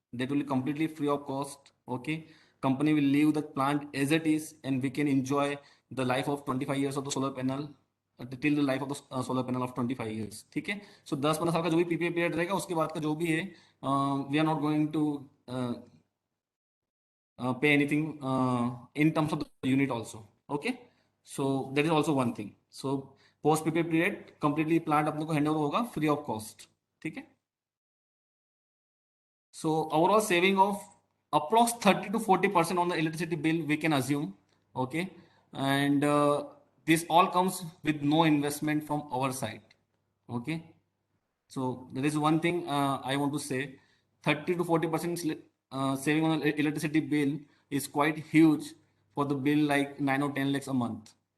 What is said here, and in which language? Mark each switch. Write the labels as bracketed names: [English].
[English] That will be completely free of cost. Okay. Company will leave the plant as it is, and we can enjoy the life of 25 years of the solar panel till the life of the solar panel of 25 years. [Hindi] ठीक है. [English] So [Hindi] 10-15 साल का जो भी PPA period रहेगा उसके बाद का जो भी है, [English] we are not going to pay anything in terms of the unit also. Okay, so that is also one thing. So post PPA period completely plant [Hindi] अपने को हैंड ओवर होगा [English] Free of cost. [Hindi] ठीक है. [English] So overall saving of approx 30 to 40% on the electricity bill we can assume. Okay, and this all comes with no investment from our side. Okay, so there is one thing I want to say: 30 to 40% saving on the electricity bill is quite huge for the bill like 9 or 10 lakhs a month.